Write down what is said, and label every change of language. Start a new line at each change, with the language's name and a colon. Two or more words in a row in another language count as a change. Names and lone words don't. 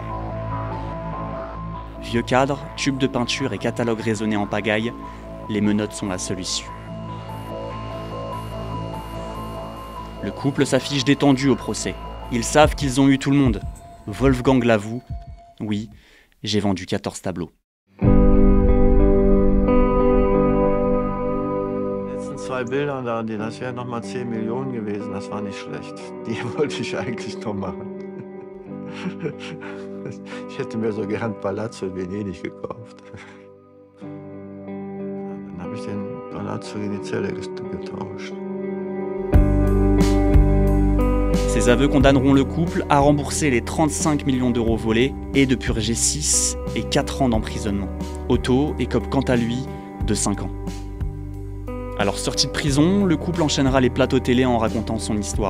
French: Vieux cadres, tubes de peinture et catalogues raisonnés en pagaille, les menottes sont la seule issue. Le couple s'affiche détendu au procès. Ils savent qu'ils ont eu tout le monde. Wolfgang l'avoue, oui, j'ai vendu 14 tableaux.
German: Die 2 Bilder da, das wären nochmal 10 Millionen gewesen, das war nicht schlecht. Die wollte ich eigentlich noch machen. Ich hätte mir so gern Palazzo in Venedig gekauft. Dann habe ich den Palazzo in die Zelle getauscht.
French: Ces aveux condamneront le couple à rembourser les 35 millions d'euros volés et de purger 6 et 4 ans d'emprisonnement. Otto écope quant à lui de 5 ans. Alors sorti de prison, le couple enchaînera les plateaux télé en racontant son histoire.